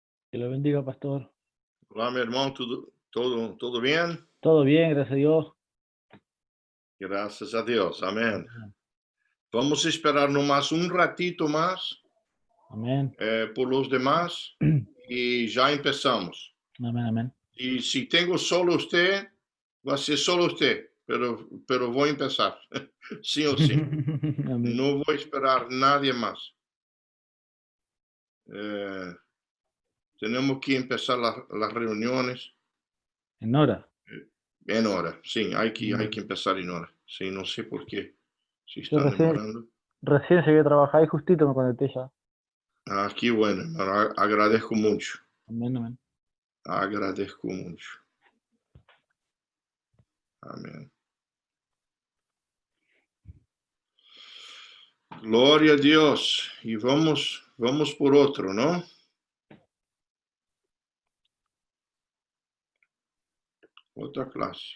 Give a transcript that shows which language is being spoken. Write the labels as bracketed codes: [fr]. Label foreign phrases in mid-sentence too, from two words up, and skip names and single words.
[es] Que lo bendiga, pastor. [pt] Olá, meu irmão, tudo bem? [es] Todo bien, gracias a Dios. [pt] Graças a Deus, amém. Vamos esperar nomás um ratito mais [es] Amén. por los demás [pt] e já começamos. [es] Amén, amén. [pt] E se tenho [es] solo usted, [pt] vai ser [es] solo usted, [pt] pero vou começar, sim ou sim. [es] Amén. [pt] Não vou esperar nadie mais. Temos que começar as reuniões [es] En hora. [pt] em hora. Sim, há que começar em hora. Sim, não sei por quê. Se [es] Yo [pt] estão demorando. [es] recién llegué a trabajar y justito me conecté ya. Ah, que bueno, hermano. Agradezco mucho. Amén, amén. Agradezco mucho. Amén. [pt] Glória a Deus. E vamos por outro, não? Outra classe.